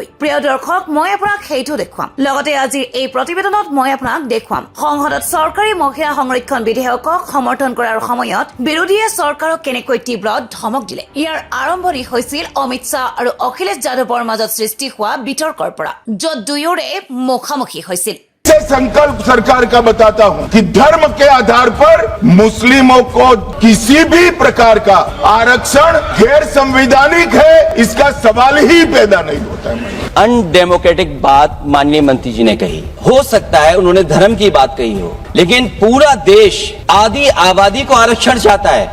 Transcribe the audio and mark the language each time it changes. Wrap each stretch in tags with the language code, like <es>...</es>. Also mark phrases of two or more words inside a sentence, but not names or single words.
<as>প্ৰিয় দৰ্শক, মই আপোনাক সেইটো দেখুৱাম। লগতে আজিৰ এই প্ৰতিবেদনত মই আপোনাক দেখুৱাম সংসদত চৰকাৰী মহিলা সংৰক্ষণ বিধেয়কক সমৰ্থন কৰাৰ সময়ত বিৰোধীয়ে চৰকাৰক কেনেকৈ তীব্ৰ ধমক দিলে। ইয়াৰ আৰম্ভণি হৈছিল অমিত শ্বাহ আৰু অখিলেশ যাদৱৰ মাজত সৃষ্টি হোৱা বিতৰ্কৰ পৰা, য'ত দুয়োৰে মুখামুখি হৈছিল।</as> <hi>संकल्प सरकार का बताता हूं कि धर्म के आधार पर मुस्लिमों को किसी भी प्रकार का आरक्षण गैर संवैधानिक है, इसका सवाल ही पैदा नहीं होता है। अनडेमोक्रेटिक बात माननीय मंत्री जी ने कही, हो सकता है उन्होंने धर्म की बात कही हो, लेकिन पूरा देश आदि आबादी को आरक्षण चाहता है।</hi>